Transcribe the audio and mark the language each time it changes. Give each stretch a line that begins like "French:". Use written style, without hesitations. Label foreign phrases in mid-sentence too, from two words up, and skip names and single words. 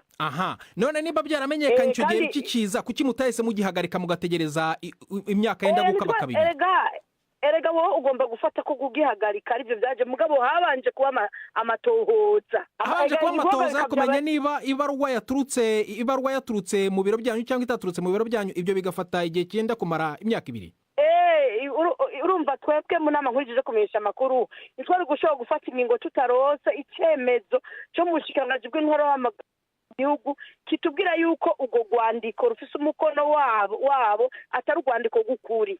Rundi: Aha, none niba byaramenyekanye icyo gihe kikiza kuki mutahise mugihagarika mugategereza imyaka yenda gukaba kabiri? Erega wowe ugomba gufata ko kugihagarika aribyo byaje mugabo habanje kuba amatohoza. Habanje kuba amatohoza kumenya niba ibaruwa yaturutse mu biro byanyu cyangwa itaturutse mu biro byanyu, ibyo bigafata igihe cyenda kumara imyaka 2. Urumva twebwe mu nama nkuru ije kumenyesha amakuru itwari gushobora gufata ingingo tutarose icyemezo cyo mu bushikiranganje bw'intwaro w'igihugu kitubwira yuko ugo rwandiko rufise umukono wabo atari urwandiko gukuri.